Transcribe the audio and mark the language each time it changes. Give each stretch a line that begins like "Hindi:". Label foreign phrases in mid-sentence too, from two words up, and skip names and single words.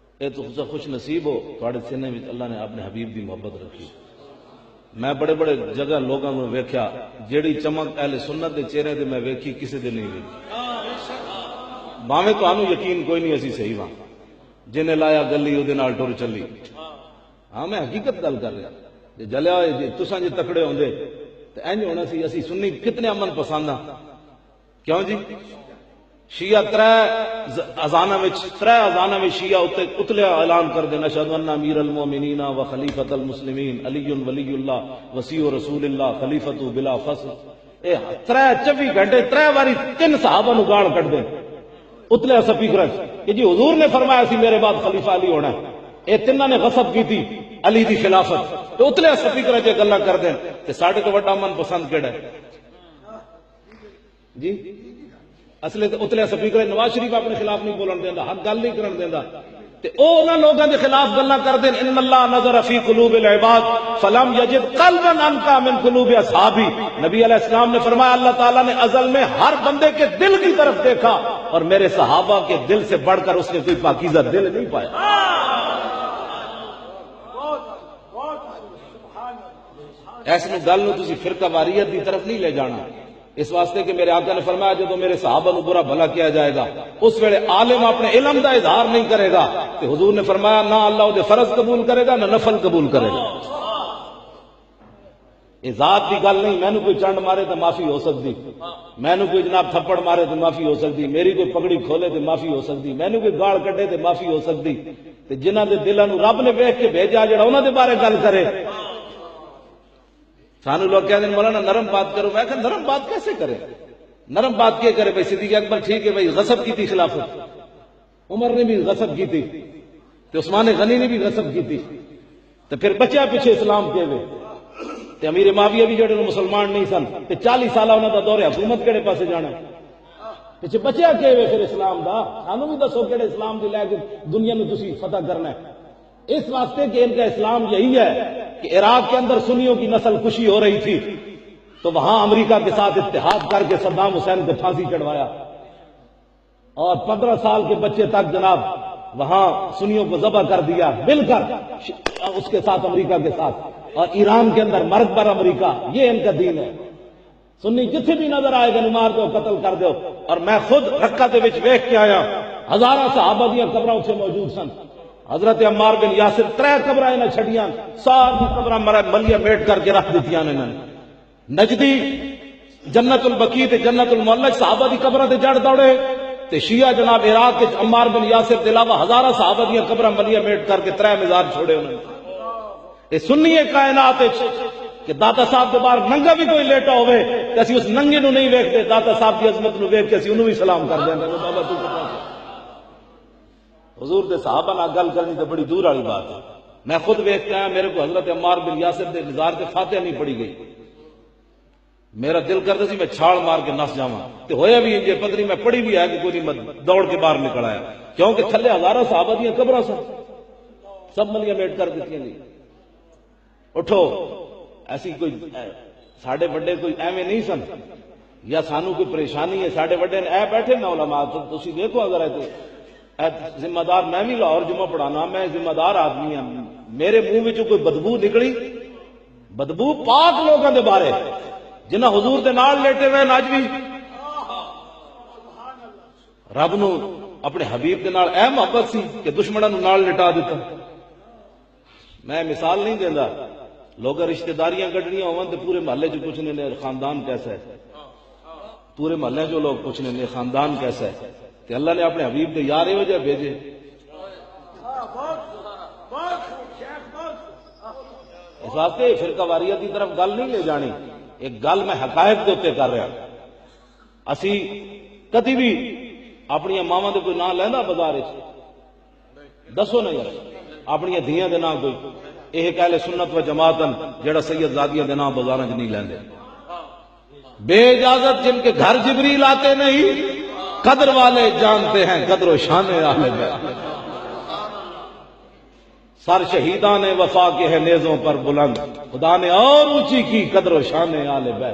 Punjabi: اے تو خوش نصیب ہو تھوڑے سینے میں اللہ نے اپنے حبیب دی محبت رکھی. میں بڑے بڑے جگہ لوگوں نے ویکھیا جیڑی چمک اہل سنت دے چہرے تے میں ویکھی کسی دے نہیں ویکھی. باویں تانوں یقین کوئی نہیں اسی صحیح واں جنہیں لایا گلی او دے نال ٹر چلی. ہاں میں حقیقت گل کر رہا جے جلیا ہوئے جے تساں جے تکڑے ہوندے تے انج ہونا سی اسی سنی کتنے امن پسند ہاں. کیوں جی شیعہ ترے اذاناں وچ شیعہ اتلیا اعلان کر دینا
Arabic: اشہد ان امیر المومنین و خلیفۃ المسلمین علی ولی اللہ وصی رسول اللہ خلیفۃ بلا فصل.
Punjabi: اے 24 گھنٹے 3 واری 3 صحابہ نو گال کٹ دے اتلیا سپیکر کہ جی حضور نے فرمایا سی میرے بعد خلیفہ علی ہونا ہے. اے تیناں نے غصب کی تھی علی دی خلافت تو اتلیا سپیکر چ گلاں کر دیں تے ساڈے تو وڈا من پسند کیڑا ہے جی. اصل تے اتلیا سپیکر نواز شریف اپنے خلاف نہیں بولن دیندا حق گل نہیں کرن دیندا تے او انہاں لوگاں دے خلاف گلاں کر دین.
Arabic: ان اللہ نظر فی قلوب العباد فلم یجد قلبا انقى من قلوب اصحابی.
Urdu: نبی علیہ السلام نے فرمایا اللہ تعالیٰ نے ازل میں ہر بندے کے دل کی طرف دیکھا اور میرے صحابہ کے دل سے بڑھ کر اس نے کوئی پاکیزہ دل نہیں پایا.
Punjabi: ایسے گل نو تسی فرقہ واریت دی طرف نہیں لے جانا. اس واسطے کہ میرے آقا نے فرمایا جب میرے صحابہ نو برا بھلا کیا جائے گا اس ویلے عالم اپنے علم دا اظہار نہیں کرے گا کہ حضور نے فرمایا نہ اللہ دے فرض قبول کرے گا نہ نفل قبول کرے گا. یہ ذات دی گل نہیں. مینوں کوئی چنڈ مارے تو معافی ہو سکتی, مینوں کوئی جناب تھپڑ مارے تو معافی ہو سکتی, میری کوئی پگڑی کھولے تو معافی ہو سکتی, مینوں کوئی گال کڈے تو معافی ہو سکتی. تے جنہاں دے دلاں نو رب نے ویکھ کے بھیجا جڑا انہاں دے بارے گل کرے.
Urdu: سانو لوگ کہتے ہیں مولانا نرم بات کرو. میں کہا نرم بات کیسے کرے, نرم بات کیا کرے. بھائی صدیق اکبر ٹھیک ہے بھائی غصب کی تھی خلافت, عمر نے بھی غصب کی تھی, تو عثمان غنی نے بھی غصب کی تھی, تو پھر بچہ پیچھے اسلام کے ہوئے
Punjabi: تے امیر معاویہ بھی جڑے مسلمان نہیں سن تے 40 سالہ انہاں دا دور حکومت کہڑے پاسے جانا پیچھے بچیا کے ہوئے پھر اسلام دا. سانو بھی دسو کہڑے اسلام دی لے کے دنیا میں تسی فتح کرنا ہے.
Urdu: اس واسطے کہ ان کا اسلام یہی ہے کہ عراق کے اندر سنیوں کی نسل کشی ہو رہی تھی تو وہاں امریکہ کے ساتھ اتحاد کر کے صدام حسین کو پھانسی چڑھوایا اور 15 سال کے بچے تک جناب وہاں سنیوں کو ذبح کر دیا مل کر اس کے ساتھ امریکہ کے ساتھ. اور ایران کے اندر
Persian: مرد بر امریکہ,
Urdu: یہ ان کا دین ہے. سنی جتھے بھی نظر آئے گا مار دو قتل کر دو.
Punjabi: اور میں خود رکعت وچ ویکھ کے آیا ہزاراں صحابہ دیاں قبراں اتھے موجود سن. حضرت عمار بن یاسر 3 قبراں انہاں چھڑیاں, ساری قبراں ملیہ میٹ کر کے رکھ دتیاں انہاں نے. نجدی جنت البقیع تے جنت المعلق صحابہ دی قبراں تے جڑ دوڑے تے شیعہ جناب عراق وچ عمار بن یاسر دے علاوہ ہزاراں صحابہ دیاں قبراں ملیہ میٹ کر کے 3 مزار چھوڑے انہاں نے. یہ سنی کائنات کہ داتا صاحب کے باہر ننگا بھی کوئی لیٹا ہوئے کہ اسی اس ننگے نو نہیں ویکھتے, داتا صاحب کی عظمت نو ویکھ کے اسی انہوں بھی سلام کر دیندے. بابا تو حضور دے صحابہ نال گل کرنی تو بڑی دور والی بات ہے. میں خود ویکھ کے آیا, میرے کو حضرت عمار بن یاسر دے مزار تے فاتحہ نہیں پڑھی گئی. میرا دل کرتا سی میں چھال مار کے نس جاواں تے ہویا بھی یہ پتہ نہیں میں پڑھی بھی ہے کہ کوئی نہیں دوڑ کے باہر نکل آیا, کیونکہ تھلے ہزاراں صحابہ دیاں قبراں سن, سب ملیاں میٹ کر دتیاں گئی. اٹھو ایسی کوئی ساڑھے بڑے کوئی ایویں نہیں سن یا سانو کوئی پریشانی ہے. ساڑھے بڑے نے اے بیٹھے نا علماء, تسی دیکھو اگر اے ذمہ دار, میں بھی لاہور جمعہ پڑھانا,
Urdu: میں ذمہ دار آدمی ہوں.
Punjabi: میرے منہ وچوں کوئی بدبو نکلی, بدبو پاک لوگوں دے بارے جنہاں حضور دے نال لیٹے ہوئے اج بھی رب نو اپنے حبیب دے نال اے محبت سی کہ دشمناں نو نال لٹا دیتا. میں مثال نہیں دیندا, لوگ رشتہ داریاں کڈنیاں ہون تے پورے محلے چ پوچھنے نے خاندان کیسا ہے, پورے محلے جو لوگ پوچھنے نے خاندان کیسا ہے. کہ اللہ نے اپنے حبیب دے یار یہ وجہ بھیجے. اس واسطے فرقہ واریت کی طرف گل نہیں لے جانی, ایک گل میں حقائق کے اتنے کر رہا. اسی کدی بھی اپنی ماواں دے کوئی نام لینا بازار دسو نا یار, اپنی دھیاں دے نام کوئی یہ کہہ لے سنت و جماعتن جڑا سید زادیاں دے نام بازاراں چ نہیں لیندے.
Urdu: بے اجازت جن کے گھر جبریل آتے نہیں, قدر والے جانتے ہیں قدر و شان اہل بیت. سر شہیدان وفا کے ہے نیزوں پر بلند, خدا نے اور اونچی کی قدر و شان اہل بیت.